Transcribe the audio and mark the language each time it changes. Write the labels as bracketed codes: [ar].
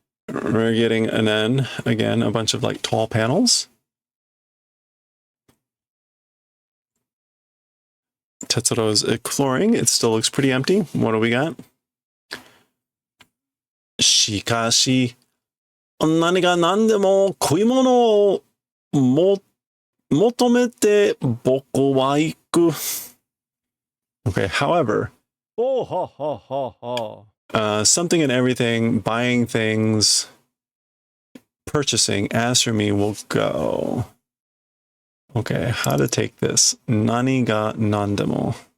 [en] We're getting an N again, a bunch of like tall panels. Tetsuro's exploring. It still looks pretty empty. What do we got? [ja] Shikashi. 何が何でも食い物を求めて僕は行く. [en] Okay, however, something and everything, buying things, purchasing, as for me, will go. Okay, how to take this? [ja] Nani ga nandemo.